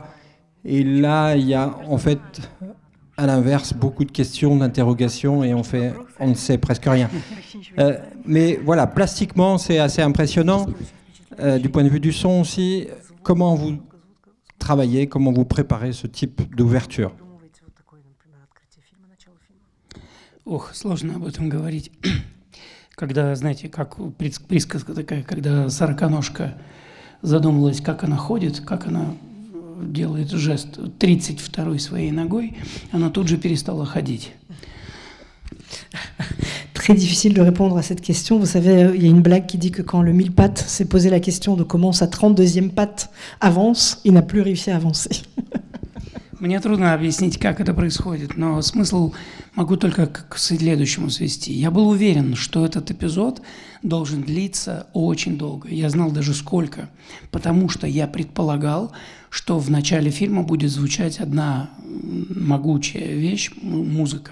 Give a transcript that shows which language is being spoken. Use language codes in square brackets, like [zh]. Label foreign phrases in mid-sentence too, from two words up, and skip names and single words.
[fr] Et là, il y a en fait, à l'inverse, beaucoup de questions, d'interrogations, et on ne sait presque rien. Mais voilà, plastiquement, c'est assez impressionnant. Du point de vue du son aussi, comment vous travaillez, comment vous préparez ce type d'ouverture? [ru] Ох, сложно об этом говорить. Когда, знаете, как присказка такая, когда сороконожка задумалась, как она ходит, как она делает жест 32-й своей nogой, она тут же перестала ходить. [fr] Très difficile de répondre à cette question. Vous savez, il y a une blague qui dit que quand le mille pattes s'est posé la question de comment sa 32e patte avance, il n'a plus réussi à avancer. [ru] Мне трудно объяснить, как это происходит, но смысл могу только к следующему свести. Я был уверен, что этот эпизод должен длиться очень долго. Я знал даже сколько, потому что я предполагал, что в начале фильма будет звучать одна могучая вещь, музыка.